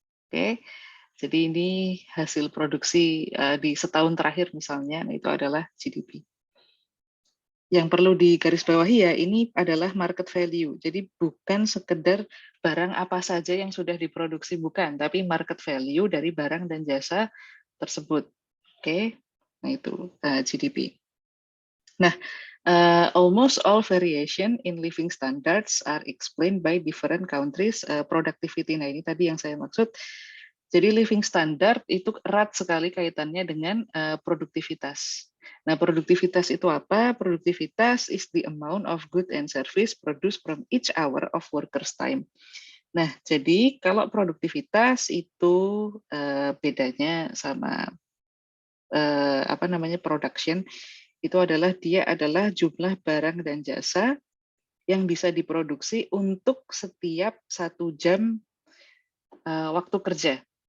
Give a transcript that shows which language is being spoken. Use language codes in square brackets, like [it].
[id] Oke, jadi ini hasil produksi di setahun terakhir misalnya, itu adalah GDP. Yang perlu digarisbawahi ya, ini adalah market value. Jadi bukan sekedar barang apa saja yang sudah diproduksi, bukan, tapi market value dari barang dan jasa tersebut. Oke, nah itu GDP. [en] Nah, almost all variation in living standards are explained by different countries productivity. [id] Nah, ini tadi yang saya maksud. Jadi living standard itu erat sekali kaitannya dengan produktivitas. Nah, produktivitas itu apa? [en] Produktivitas is the amount of good and service produced from each hour of workers' time. [id] Nah, jadi kalau produktivitas itu bedanya sama apa namanya production, itu adalah dia adalah jumlah barang dan jasa yang bisa diproduksi untuk setiap 1 jam waktu kerja.